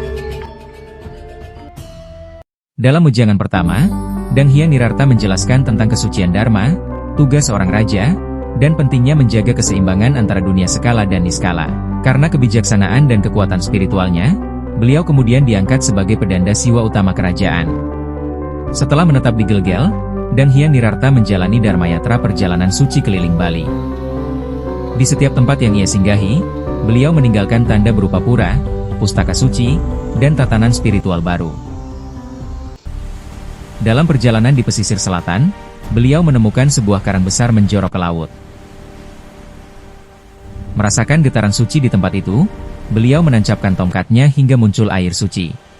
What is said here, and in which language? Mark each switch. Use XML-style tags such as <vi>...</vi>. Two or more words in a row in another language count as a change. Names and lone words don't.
<id>Dalam ujangan pertama, Dang Hyang Nirarta menjelaskan tentang kesucian Dharma, tugas seorang raja, dan pentingnya menjaga keseimbangan antara dunia skala dan niskala. Karena kebijaksanaan dan kekuatan spiritualnya, beliau kemudian diangkat sebagai pedanda siwa utama kerajaan. Setelah menetap di Gilgel, Dang Hyang Nirarta menjalani Dharmayatra perjalanan suci keliling Bali. Di setiap tempat yang ia singgahi, beliau meninggalkan tanda berupa pura, pustaka suci, dan tatanan spiritual baru. Dalam perjalanan di pesisir selatan, beliau menemukan sebuah karang besar menjorok ke laut. Merasakan getaran suci di tempat itu, beliau menancapkan tongkatnya hingga muncul air suci.</id>